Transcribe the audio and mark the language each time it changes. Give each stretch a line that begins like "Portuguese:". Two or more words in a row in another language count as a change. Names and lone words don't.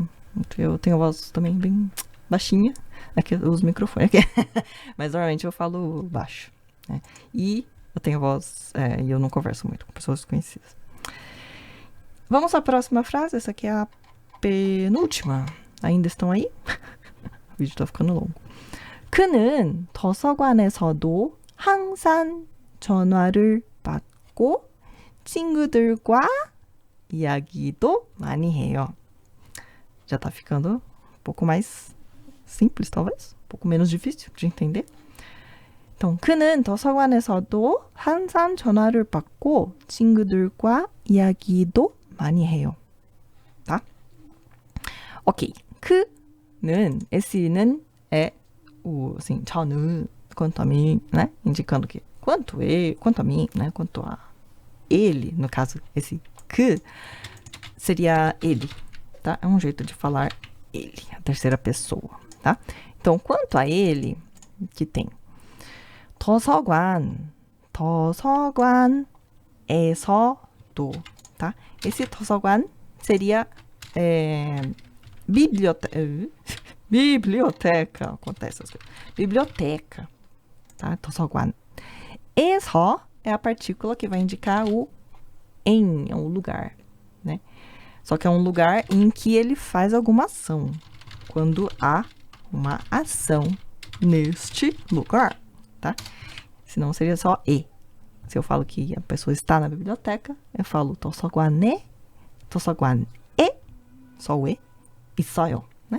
Portuguese: Eu tenho a voz também bem baixinha. Aqui eu uso o microfone aqui. Mas normalmente eu falo baixo, né? E eu tenho a voz e eu não converso muito com pessoas desconhecidas. Vamos à próxima frase. Essa aqui é a penúltima. Ainda estão aí? O vídeo tá ficando longo.
Korean: 그는 도서관에서도 항상 전화를 받고 친구들과 이야기도 많이 해요.
Portuguese: Já tá ficando um pouco mais simples, talvez? Um pouco menos difícil de entender. então,
Korean: 그는 도서관에서도 항상 전화를 받고 친구들과 이야기도 많이 해요.
Portuguese: tá? Ok. 그는, esse-는 é o, assim, 저는, quanto a mim, né? Indicando que quanto a mim, né? Quanto a ele, no caso, esse que seria ele, tá? É um jeito de falar ele, a terceira pessoa, tá? Então, quanto a ele, que tem 도서관에서도, tá? Esse 도서관 seria biblioteca, acontece essas coisas. Biblioteca, tá?
Korean: 도서관.
Portuguese: 에서 é a partícula que vai indicar o em, é um lugar, né? Só que é um lugar em que ele faz alguma ação. Quando há uma ação neste lugar, tá? Senão seria só e. Se eu falo que a pessoa está na biblioteca, eu falo
Korean: 도서관에, 도서관에,
Portuguese: só o e, 있어요, né?